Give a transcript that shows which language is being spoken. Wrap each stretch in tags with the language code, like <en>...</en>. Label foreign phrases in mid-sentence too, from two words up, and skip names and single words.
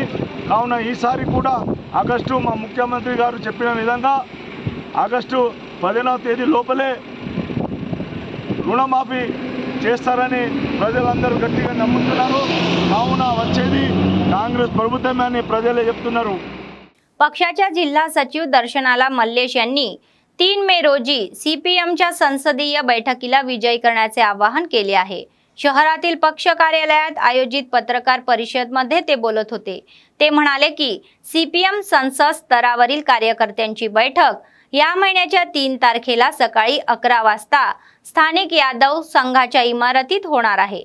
<te>కావున ఈసారి కూడా ఆగస్టు మా ముఖ్యమంత్రి గారు చెప్పిన విధంగా ఆగస్టు 10వ తేదీ లోపలే రుణమాఫీ చేస్తారని ప్రజలందరూ గట్టిగా నమ్ముతున్నారు। కావున వచ్చేది కాంగ్రెస్ ప్రభుత్వమే అని ప్రజలే చెప్తున్నారు।</te> <mr>पक्षाच्या जिल्हा सचिव दर्शनाला मल्लेश यांनी 3 मे रोजी सीपीएमच्या संसदीय बैठकीला विजयी करण्याचे आवाहन केले आहे। शहरातील पक्ष कार्यालयात आयोजित पत्रकार परिषदेमध्ये ते बोलत होते। ते म्हणाले की सीपीएम संसद स्तरावरील कार्यकर्त्यांची बैठक या महिन्याच्या 3 तारखेला सकाळी 11 वाजता स्थानिक यादव संघाच्या इमारतीत होणार आहे।</mr>